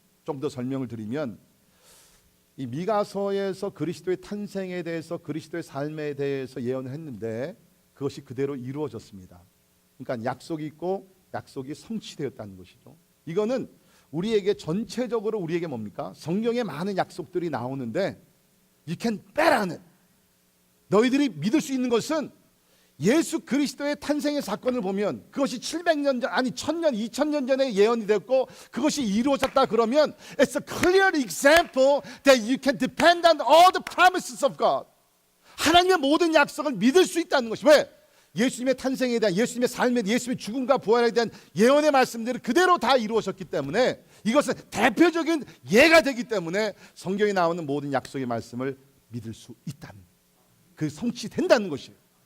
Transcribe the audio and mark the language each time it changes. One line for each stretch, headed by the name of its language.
Korean: 좀 더 설명을 드리면 이 미가서에서 그리스도의 탄생에 대해서 그리스도의 삶에 대해서 예언을 했는데 그것이 그대로 이루어졌습니다. 그러니까 약속이 있고 약속이 성취되었다는 것이죠. 이거는 우리에게 전체적으로 우리에게 뭡니까? 성경에 많은 약속들이 나오는데
English: You can bet on it.
Korean: 너희들이 믿을 수 있는 것은 예수 그리스도의 탄생의 사건을 보면 그것이 700년 전, 아니 1000년, 2000년 전에 예언이 됐고 그것이 이루어졌다 그러면
English: It's a clear example that you can depend on all the promises of God.
Korean: 하나님의 모든 약속을 믿을 수 있다는 것이. 왜? 예수님의 탄생에 대한, 예수님의 삶에 대한, 예수님의 죽음과 부활에 대한 예언의 말씀들이 그대로 다 이루어졌기 때문에 이것은 대표적인 예가 되기 때문에 성경에 나오는 모든 약속의 말씀을 믿을 수 있다는, 그 성취된다는 것이에요.